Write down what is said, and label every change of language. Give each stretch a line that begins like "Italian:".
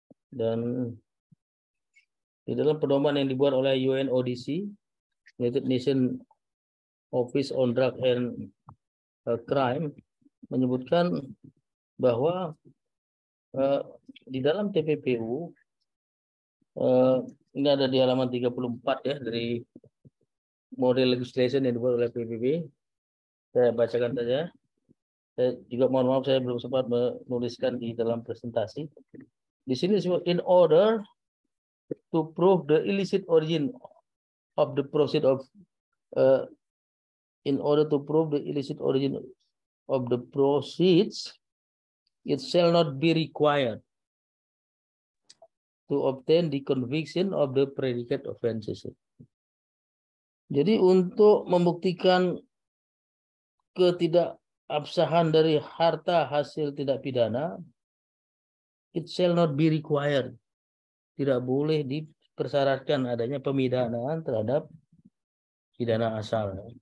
Indonesian: Dan di dalam pedoman yang dibuat oleh UNODC, United Nations Office on Drug and Crime, menyebutkan bahwa di dalam TPPU ini ada di halaman 34 ya dari model legislation yang dibuat oleh PBB. Saya bacakan saja. Saya juga mohon maaf saya belum sempat menuliskan di dalam presentasi.
English: Di sini in order to prove the illicit origin of the proceeds of in order to prove the illicit origin of the proceeds it shall not be required to obtain the conviction of the predicate offenses.
Indonesian: Jadi untuk membuktikan ketidakabsahan dari harta hasil tidak pidana,
English: it shall not be required.
Indonesian: Tidak boleh dipersyaratkan adanya pemidanaan terhadap pidana asal.